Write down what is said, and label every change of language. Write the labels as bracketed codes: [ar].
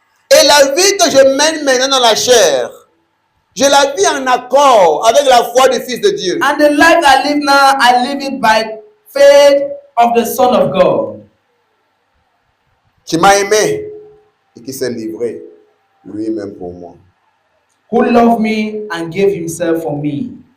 [fr] Et la vie que je mène maintenant dans la chair, je la vis en accord avec la foi du Fils de Dieu. [en] And the life I live now, I live it by faith of the Son of God, [fr] Qui m'a aimé et qui s'est livré lui-même pour moi. [en] who loved me and gave himself for me.